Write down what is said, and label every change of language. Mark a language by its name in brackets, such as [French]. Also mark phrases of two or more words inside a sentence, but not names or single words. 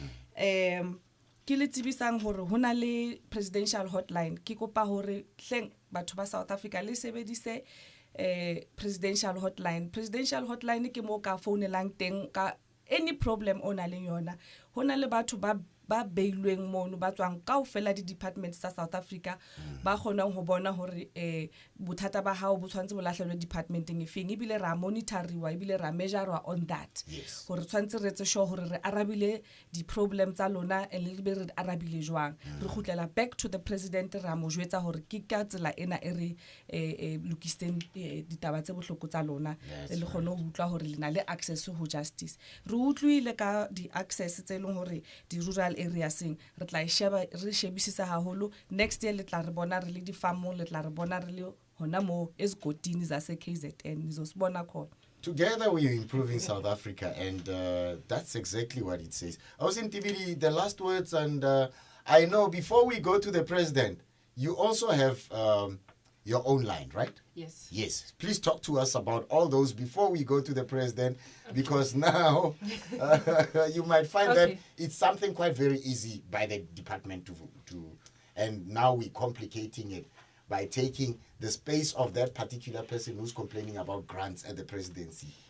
[Southern Sotho] Ke le tsebisang hore hona le [English] presidential hotline [Southern Sotho] ke kopa hore hleng batho ba South Africa le sebedise [English] presidential hotline [Southern Sotho] ke mo ka phounelang teng ka [English] any problem [Southern Sotho] ona le yona. Hona le batho ba beilweng mono ba tswang kaofela di departments tsa South Africa ba kgonang ho bona hore bothata ba hao bo tshwantse bo lahlelwe departmenteng efeng ebile ra monitoriwa ebile ra [English] measure on that [Southern Sotho] hore tshwantse re tse sure hore re arabile di problems tsa lona e le be re arabile jwang re khutlela [English] back to the president [Southern Sotho] ra mo jwetsa hore ke ka tsela ena e re lokiseng ditaba tse bohloko tsa lona le kgone ho utlwa hore lena le access ho justice re utlwile ka di access tse leng hore di [English] rural areas [Southern Sotho] re tla sheba re shebisisa haholo [English] next year [Southern Sotho] le tla re bona re le di farm le tla re bona re le hona mo [Zulu] ezigotini zase KZN nizosibona khona. [English] Together we are improving South Africa, and that's exactly what it says. Ausin Tibiri, the last words, and I know before we go to the president, you also have your own line, right? Yes. Yes. Please talk to us about all those before we go to the president, because now you might find that it's something quite very easy by the department to and now we're complicating it by taking the space of that particular person who's complaining about grants at the presidency.